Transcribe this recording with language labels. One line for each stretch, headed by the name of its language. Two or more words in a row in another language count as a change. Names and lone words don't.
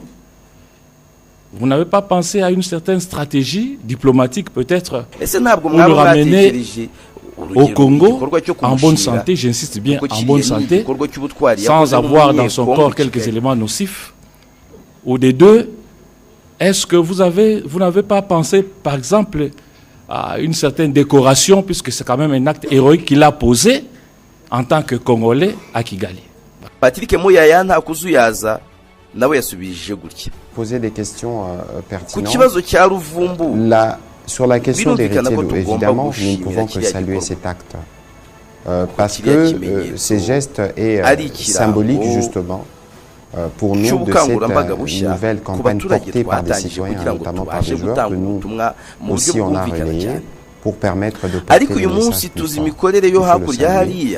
French: Vous n'avez pas pensé à une certaine stratégie diplomatique peut-être pour le ramener au Congo en bonne santé, j'insiste bien en bonne santé, sans avoir dans son corps quelques éléments nocifs? Ou des deux, est-ce que vous n'avez pas pensé par exemple une certaine décoration, puisque c'est quand même un acte héroïque qu'il a posé en tant que Congolais à Kigali.
Kinyarwanda: Patrick Muyaya nta kuzuyaza nawe yasubije gutya.
French: Poser des questions pertinentes.
Kinyarwanda: Ku kibazo cya Ruvumbu,
French: sur la question d'Héritier Lou, évidemment, nous ne pouvons que saluer cet acte. Parce que ces gestes est symbolique justement pour nous de cette nouvelle campagne portée par des citoyens, notamment par des joueurs que nous aussi on a relayé pour permettre de porter le message plus fort.